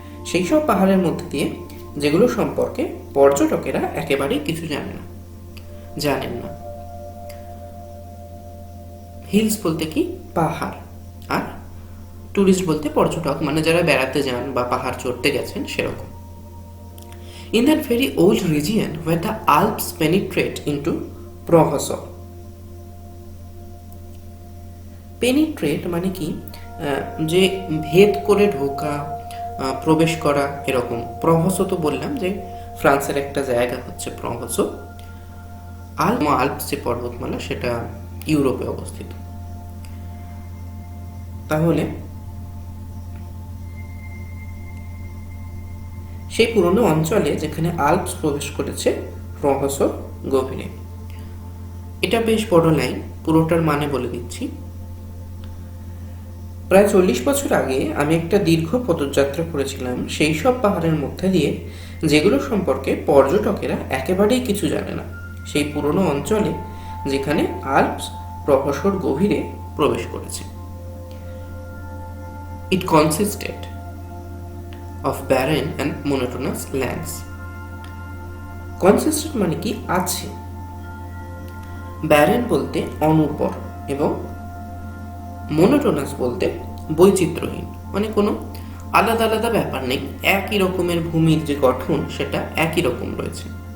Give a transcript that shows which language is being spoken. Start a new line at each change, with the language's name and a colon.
Bangla: সেই সব পাহাড়ের মধ্যে দিয়ে যেগুলো সম্পর্কে পর্যটকেরা একেবারেই কিছু জানেন না। হিলস বলতে কি? পাহাড়, আর ট্যুরিস্ট বলতে পর্যটক, মানে যারা বেড়াতে যান বা পাহাড় চড়তে গেছেন সেরকম।
English: In that very old region where the Alps penetrate into Provençal.
Bangla: Penetrate মানে কি? যে ভেদ করে ঢোকা, প্রবেশ করা, এরকম। প্রভসো তো বললাম যে ফ্রান্সের একটা জায়গা হচ্ছে প্রভসো। আল্পস যে পর্বতমালা সেটা ইউরোপে অবস্থিত। তাহলে সেই পুরনো অঞ্চলে যেখানে আল্পস প্রবেশ করেছে প্রভসোর গভীরে। এটা বেশ বড় লাইন, পুরোটার মানে বলে দিচ্ছি। প্রায় 40 বছর আগে আমি একটা দীর্ঘ পদযাত্রা করেছিলাম সেই সব পাহাড়ের মধ্যে দিয়ে যেগুলো সম্পর্কে পর্যটকেরা একেবারেই কিছু জানে না, সেই পুরনো অঞ্চলে যেখানে আল্পস প্রভসোর গভীরে প্রবেশ করেছে।
English: It consisted of barren and monotonous lands.
Bangla: Consisted মানে কি? আছে। barren বলতে অনুর্বর, এবং monotonous বলতে বৈচিত্র্যহীন, মানে কোনো আলাদা আলাদা ব্যাপার নেই, একই রকমের ভূমির যে গঠন সেটা একই রকম রয়েছে।